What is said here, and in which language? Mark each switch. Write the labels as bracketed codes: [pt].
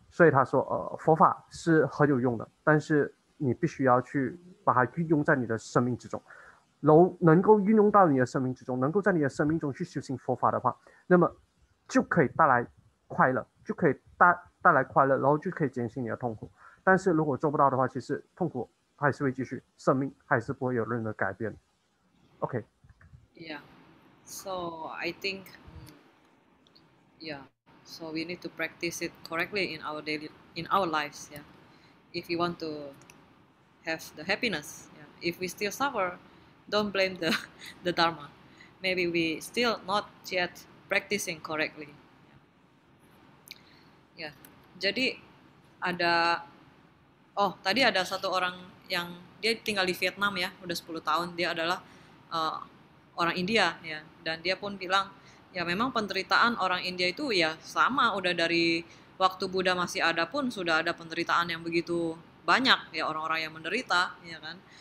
[zh] 他说佛法是很有用的，但是你必须要去把它运用在你的生命之中，能够运用到你的生命之中，能够在你的生命中去修行佛法的话，那么就可以带来快乐，就可以带来快乐，然后就可以减轻你的痛苦。但是如果做不到的话，其实痛苦还是会继续，生命还是不会有任何改变。OK。 [en] Yeah. So I think yeah, so we need to practice it correctly in our lives. Yeah, if we want to have the happiness. Yeah. If we still suffer, don't blame the the dharma. Maybe we still not yet practicing correctly. [id] Ya, jadi ada tadi ada satu orang yang dia tinggal di Vietnam ya, udah 10 tahun. Dia adalah uh, orang India ya, dan dia pun bilang ya memang penderitaan orang India itu ya sama, udah dari waktu Buddha masih ada pun sudah ada penderitaan yang begitu banyak ya, orang-orang yang menderita ya kan.